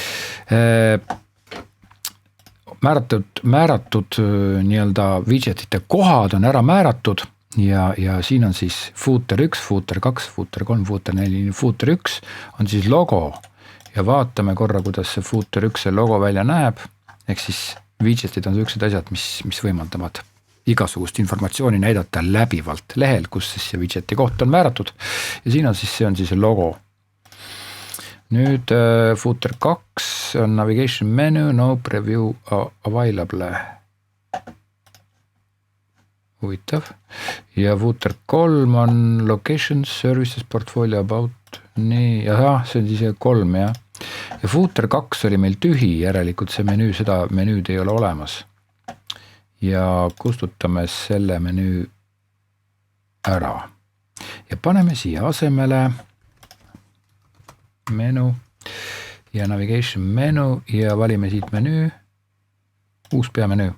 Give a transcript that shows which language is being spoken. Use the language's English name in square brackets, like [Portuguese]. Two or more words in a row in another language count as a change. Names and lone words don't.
[Estonian] Määratud nii-öelda widgetite kohad on ära määratud ja siin on siis footer 1, footer 2, footer 3, footer 4, footer 1 on siis logo ja vaatame korra, kuidas see footer 1 see logo välja näeb. Ehk siis widgetid on sellised asjad, mis võimaldavad igasugust informatsiooni näidata läbivalt lehel, kus siis see widgeti koht on määratud ja siin on siis see on siis logo. [English] Nüüd footer 2 on navigation menu, no preview available. [Estonian] Huvitav. Ja footer 3 on [English] location, services, portfolio, about. [Estonian] Nii, jah, see on siis 3, jah. Ja footer 2 oli meil tühi, järelikult see menüü, seda menüüd ei ole olemas. Ja kustutame selle menüü ära. Ja paneme siia asemele menu ja [English] navigation menu [Estonian] ja valime siit menüü, uus peamenüü.